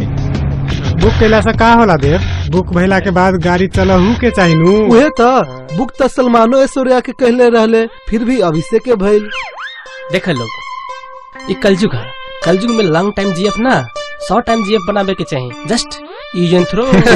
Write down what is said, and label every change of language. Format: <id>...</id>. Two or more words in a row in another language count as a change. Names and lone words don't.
<bho>बुक कैला से का होला देव? बुक भइला के बाद गाड़ी चलहू के चाहिनू। उहे तो बुक तो सलमानो ऐश्वर्या के कहले रहले, फिर भी अभिषेक के भइल। देख लोग, ये कलयुग है, कलयुग में</bho> <en>long time GF</en> <bho>ना</bho> <en>short time GF</en> <bho>बनावे के चाहिए।</bho> <en>just use and throw.</en>